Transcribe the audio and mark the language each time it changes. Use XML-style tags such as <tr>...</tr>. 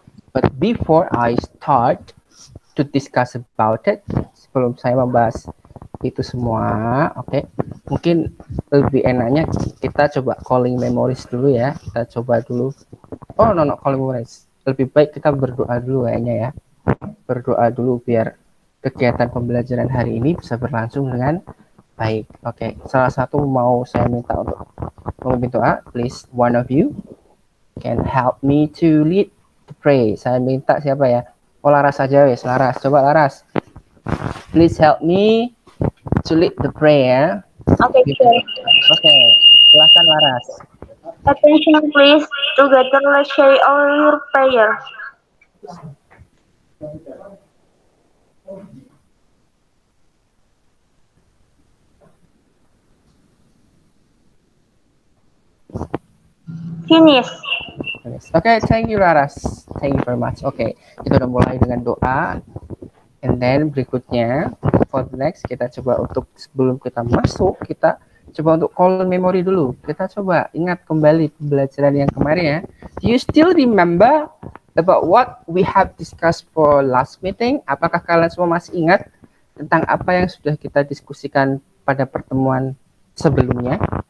<en>But before I start to discuss about it,</en> <id>sebelum saya membahas itu semua, oke, mungkin lebih enaknya kita coba calling memories dulu ya. Kita coba dulu.</id> <en>Oh no, calling memories.</en> <id>Lebih baik kita berdoa dulu kayaknya ya. Berdoa dulu biar kegiatan pembelajaran hari ini bisa berlangsung dengan baik. Oke, salah satu mau saya minta untuk memimpin doa.</id> <en>Please, one of you can help me to lead the pray.</en> <id>Saya minta siapa ya? Oh Laras saja wes, Laras. Coba Laras.</id> <en>Please help me to lead the prayer. Okay,</en> <id>Gitu.</id> <en>sir.</en> <id>Oke, silahkan Laras.</id> <en>Attention, please. Together, let's say our prayer. Finish. Oke, thank you Laras. Thank you very much.</en> <id>Oke, kita udah mulai dengan doa.</id> <en>And then</en> <id>berikutnya,</id> <en>for the next</en> <id>kita coba untuk sebelum kita masuk, kita coba untuk call memory dulu. Kita coba ingat kembali pembelajaran yang kemarin ya.</id> <en>Do you still remember about what we have discussed for last meeting?</en> <id>Apakah kalian semua masih ingat tentang apa yang sudah kita diskusikan pada pertemuan sebelumnya?</id>